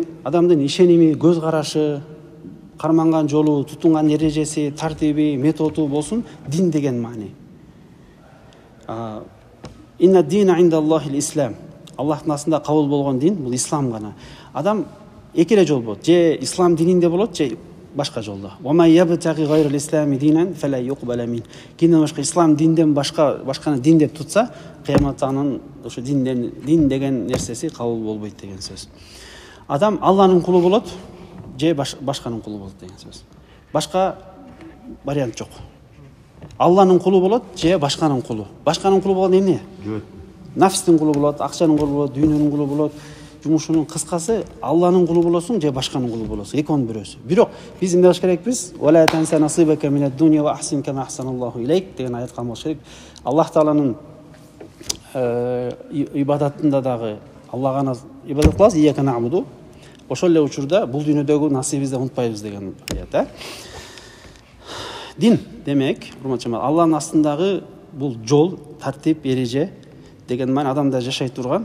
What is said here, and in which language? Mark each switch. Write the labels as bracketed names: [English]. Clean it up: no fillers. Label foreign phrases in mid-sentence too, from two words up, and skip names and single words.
[Kyrgyz] Адамдын ишеними, көз карашы, карманган жолу, тутунган эрежеси, тартиби, методу болсун дин деген маани. [Arabic] إن الدين عند الله الإسلام. [Kyrgyz] Аллахтын астында кабыл болгон дин бул ислам гана. Адам эки эле жол болот. Же ислам дининде болот, же башка жолдо. [Arabic] ومن يبتغ غير الإسلام دينا فلن يقبل من. [Kyrgyz] Кинден башка ислам динден башканы дин деп тутса, кыяматта анын ошо дин деген нерсеси кабыл болбойт деген сөз. Адам Алланын кулу болот, же башканын кулу болот деген сөз. Башка вариант жок. Алланын кулу болот же башканын кулу. Башканын кулу болгон эмне? Нафстин кулу болот, акчанын кулу болот, дүйнөнүн кулу болот. Жумушунун кыскасы Алланын кулу болосуң же башканын кулу болосуң. Экөөнүн бирөөсү. Бирок биз эмне кылыш керекпиз? [Arabic] ولا تنس نصيبك من الدنيا وأحسن كما أحسن الله إليك [Kyrgyz] деген аят калмаш керек. Аллах тааланын ибадатында дагы Аллага гана ибадат кылабыз, [Arabic] إياك نعبد. [Kyrgyz] Ошол эле учурда бул дүйнөдөгү насибибизди унутпайбыз деген аят. Дин демек, урматчымар, Алланын астындагы бул жол, тартип, эреже деген маани адамда жашай турган.